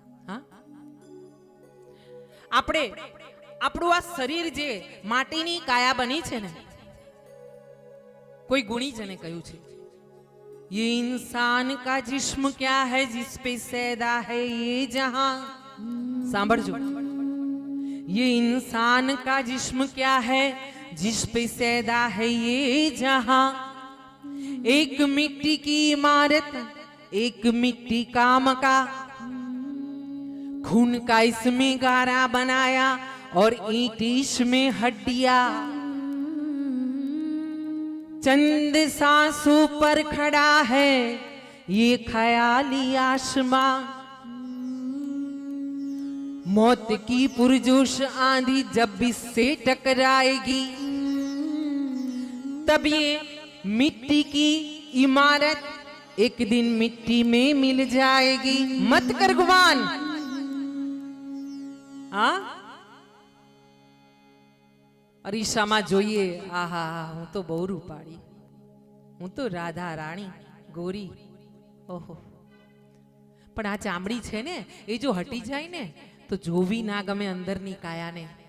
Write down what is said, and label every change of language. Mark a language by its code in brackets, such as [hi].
[gu] હા, આપણે આપણું આ શરીર જે માટીની કાયા બની છે ને, કોઈ ગુણીજને કહ્યું છે, [hi] ये इंसान का जिस्म क्या है जिस पे सैदा है ये जहां. [gu] सांभळजो, [hi] ये इंसान का जिस्म क्या है जिस पे सैदा है ये जहां. एक मिट्टी की इमारत, एक मिट्टी का मका, खून का इसमें गारा बनाया और ईंट इसमें हड्डियां. चंद सांसों पर खड़ा है ये ख्याली आसमां. मौत की पुरजोश आंधी जब इससे टकराएगी तब ये मिट्टी की इमारत एक दिन मिट्टी में मिल जाएगी. मत कर गुमान. [gu] हाँ, અરીસામાં જોઈએ, આહા હું તો બહુ રૂપાળી, હું તો રાધા રાણી ગોરી. ઓહો, પણ આ ચામડી છે ને એ જો હટી જાય ને તો જોવી ના ગમે અંદરની કાયાને.